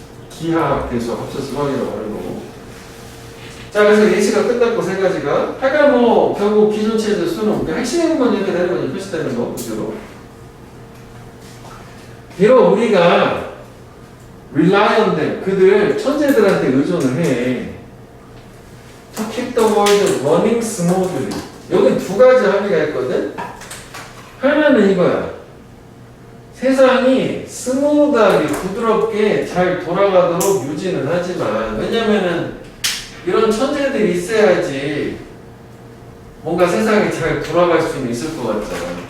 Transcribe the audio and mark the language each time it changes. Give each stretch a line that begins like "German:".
Korean: 기하학, 대수학 합쳐서 수학이라고 하는 거고. 자, 그래서 예시가 끝났고 세 가지가. 하여간 뭐 결국 기존 체제 수능 그러니까 핵심만 이렇게 되는 거지. 표시되는 거 위주로. 비록 우리가
English: rely on them.
Korean: 그들 천재들한테 의존을 해.
English: To keep the world running smoothly.
Korean: 여기 두 가지 함의가 있거든. 하나는 이거야. 세상이 스무드하게 부드럽게 잘 돌아가도록 유지는 하지만, 왜냐면은 이런 천재들이 있어야지 뭔가 세상이 잘 돌아갈 수는 있을 것 같잖아.